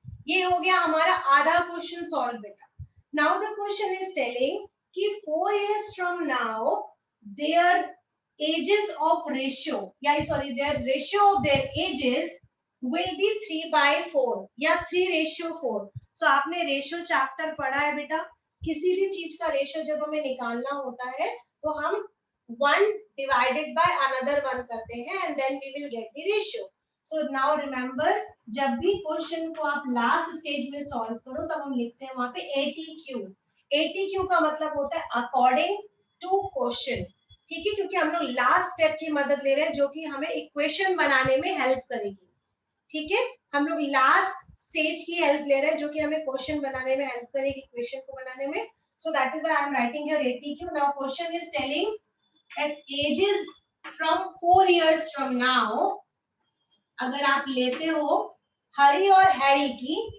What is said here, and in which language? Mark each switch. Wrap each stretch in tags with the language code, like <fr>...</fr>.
<hi>ये हो गया हमारा आधा क्वेश्चन सॉल्व बेटा.</hi> <en>Now the question is telling कि 4 years from now their ages of ratio, their ratio of their ages will be 3/4 या 3:4.</en> <hi>So आपने रेशियो चैप्टर पढ़ा है बेटा. किसी भी चीज का रेशियो जब हमें निकालना होता है तो हम</hi> <en>1 divided by another 1</en> <hi>करते हैं</hi> <en>and then we will get the ratio.</en> <hi>So now remember, जब भी क्वेश्चन को आप लास्ट स्टेज में सॉल्व करो तब हम लिखते हैं वहां पे ATQ. ATQ का मतलब होता है अकॉर्डिंग टू क्वेश्चन. ठीक है, क्योंकि हम लोग लास्ट स्टेप की मदद ले रहे हैं जो कि हमें इक्वेशन बनाने में हेल्प करेगी. ठीक है, हम लोग लास्ट स्टेज की हेल्प ले रहे हैं जो कि हमें क्वेश्चन बनाने में हेल्प करेगी, इक्वेशन को बनाने में.</hi> <en>So that is why I am writing here ATQ. Now question is telling that ages from 4 years from now,</en> <hi>अगर आप लेते हो हरी और हैरी की,</hi>